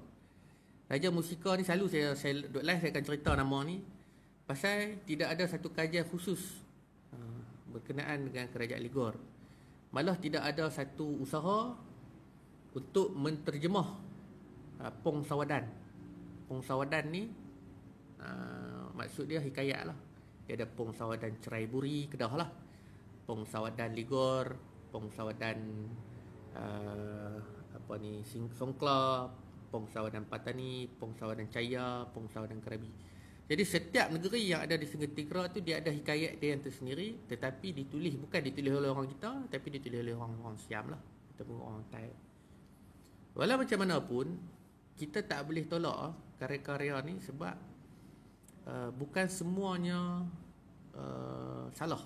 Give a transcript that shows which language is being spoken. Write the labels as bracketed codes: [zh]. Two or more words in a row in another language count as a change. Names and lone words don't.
[ms] Raja Musika ni selalu saya duk live saya akan cerita nama ni pasal tidak ada satu kajian khusus berkenaan dengan kerajaan Ligor. Malah tidak ada satu usaha untuk menterjemah Pong Sawadan. Pong Sawadan ni maksud dia hikayat lah. Dia ada Pong Sawadan Cerai Buri Kedah lah, Pong Sawadan Ligor, Pong Sawadan Songkla, Pong Sawadan Patani, Pong Sawadan Chaya, Pong Sawadan Krabi. Jadi setiap negeri yang ada di Sungai Tingkera tu dia ada hikayat dia yang tersendiri, tetapi bukan ditulis oleh orang kita, tapi ditulis oleh orang Siam lah, ataupun orang Thai. Walau macam mana pun kita tak boleh tolak karya-karya ni sebab bukan semuanya salah.